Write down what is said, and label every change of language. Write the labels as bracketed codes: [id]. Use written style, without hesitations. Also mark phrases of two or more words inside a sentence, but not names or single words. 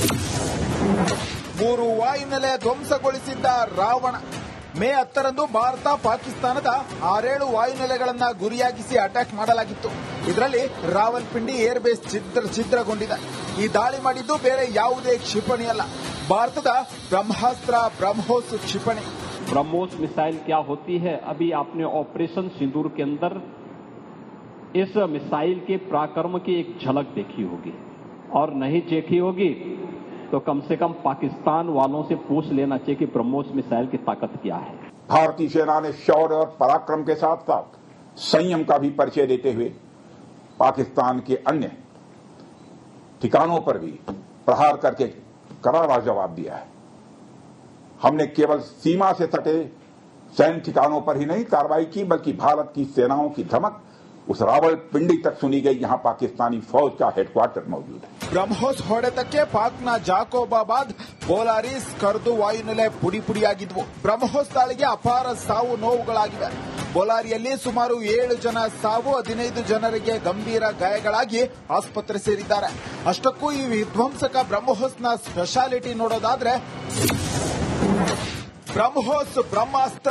[kn] 3 ವಾಯುನೆಲೆ ಧ್ವಂಸಗೊಳಿಸಿದ್ದ ರಾವಣ. ಮೇ 10ರಂದು ಭಾರತ ಪಾಕಿಸ್ತಾನದ 6-7 ವಾಯುನೆಲೆಗಳನ್ನ ಗುರಿಯಾಗಿಸಿ ಅಟ್ಯಾಕ್ ಮಾಡಲಾಗಿತ್ತು. ಇದರಲ್ಲಿ ರಾವಲ್ಪಿಂಡಿ ಏರ್ಬೇಸ್ ಛಿದ್ರಗೊಂಡಿದೆ. ಈ ದಾಳಿ ಮಾಡಿದ್ದು ಬೇರೆ ಯಾವುದೇ ಕ್ಷಿಪಣಿಯಲ್ಲ, ಭಾರತದ ಬ್ರಹ್ಮಾಸ್ತ್ರ ಬ್ರಹ್ಮೋಸ್ ಕ್ಷಿಪಣಿ. [hi] ब्रह्मोस मिसाइल क्या होती है, अभी आपने ऑपरेशन सिंदूर के अंदर इस मिसाइल के पराक्रम की एक झलक देखी होगी, और नहीं देखी होगी तो कम से कम पाकिस्तान वालों से पूछ लेना चाहिए कि ब्रह्मोस मिसाइल की ताकत क्या है। भारतीय सेना ने शौर्य और पराक्रम के साथ साथ संयम का भी परिचय देते हुए पाकिस्तान के अन्य ठिकानों पर भी प्रहार करके करारा जवाब दिया है। हमने केवल सीमा से सटे सैन्य ठिकानों पर ही नहीं कार्रवाई की, बल्कि भारत की सेनाओं की धमक उस रावलपिंडी तक सुनी गई, जहां पाकिस्तानी फौज का हेडक्वार्टर मौजूद है। [kn] ಬ್ರಹ್ಮೋಸ್ ಹೊಡೆತಕ್ಕೆ ಪಾಕ್ನ ಜಾಕೋಬಾಬಾದ್, ಬೋಲಾರಿಸ್, ಕರ್ದು ವಾಯುನೆಲೆ ಪುಡಿಯಾಗಿದ್ವು. ಬ್ರಹ್ಮೋಸ್ ದಾಳಿಗೆ ಅಪಾರ ಸಾವು ನೋವುಗಳಾಗಿವೆ. ಬೋಲಾರಿಯಲ್ಲಿ ಸುಮಾರು 7 ಜನ ಸಾವು, 15 ಜನರಿಗೆ ಗಂಭೀರ ಗಾಯಗಳಾಗಿ ಆಸ್ಪತ್ರೆ ಸೇರಿದ್ದಾರೆ. ಅಷ್ಟಕ್ಕೂ ಈ ವಿಧ್ವಂಸಕ ಬ್ರಹ್ಮೋಸ್ನ ಸ್ಪೆಷಾಲಿಟಿ ನೋಡೋದಾದ್ರೆ ಬ್ರಹ್ಮೋಸ್ ಬ್ರಹ್ಮಾಸ್ತ್ರ.